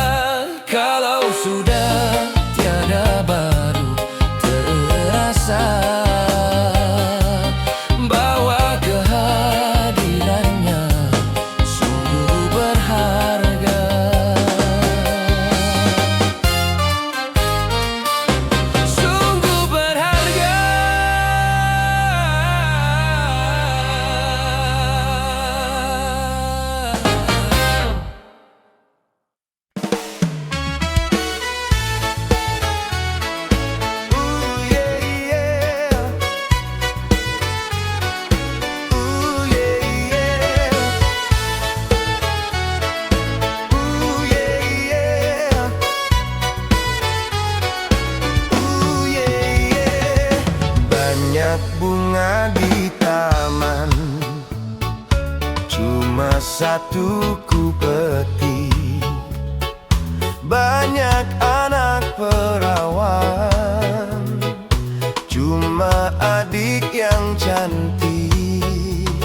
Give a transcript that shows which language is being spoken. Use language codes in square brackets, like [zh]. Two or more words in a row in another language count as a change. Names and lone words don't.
[id] Kalau sudah tiada baru terasa, bahwa kehadirannya sungguh berharga. Sungguh berharga. [en] Ooh, yeah, yeah. Ooh, yeah, yeah. Ooh, yeah, yeah. Ooh, yeah, yeah. [id] Banyak bunga di taman, cuma satu ku petik. Banyak anak perawan, cuma adik yang cantik.